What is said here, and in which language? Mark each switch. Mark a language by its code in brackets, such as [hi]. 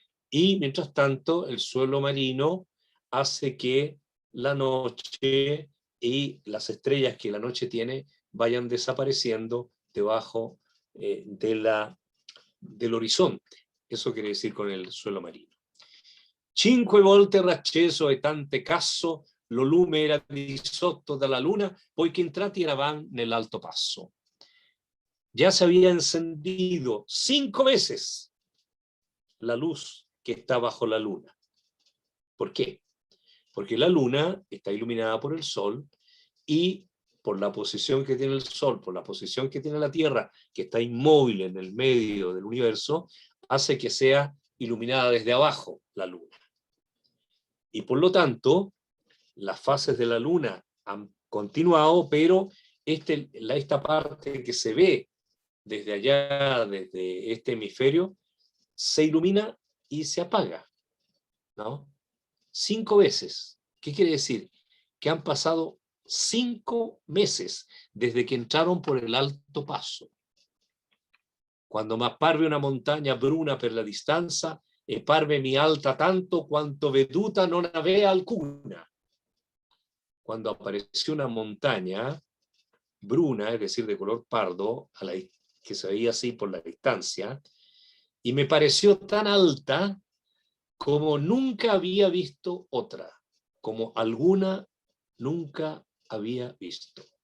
[es] Y mientras tanto, el suelo marino hace que la noche y las estrellas que la noche tiene vayan desapareciendo debajo del horizonte. Eso quiere decir con el suelo marino. [it] 5 volte racceso e tante caso lo lume era di sotto dalla luna, poiché entrati eravan nell'alto passo. [es] Ya se había encendido 5 veces la luz que está bajo la luna. ¿Por qué? Porque la luna está iluminada por el sol y por la posición que tiene el sol, por la posición que tiene la Tierra, que está inmóvil en el medio del universo, hace que sea iluminada desde abajo la luna. Y por lo tanto, las fases de la luna han continuado, pero esta parte que se ve desde allá, desde este hemisferio, se ilumina y se apaga, ¿no? 5 veces. ¿Qué quiere decir? Que han pasado 5 meses desde que entraron por el alto passo. [it] Quando m'apparve una montagna bruna per la distanza, e parve mi alta tanto quanto veduta non avea alcuna. [es] Cuando apareció una montaña bruna, es decir, de color pardo, que se veía así por la distancia, y me pareció tan alta como nunca había visto otra, como alguna nunca había visto.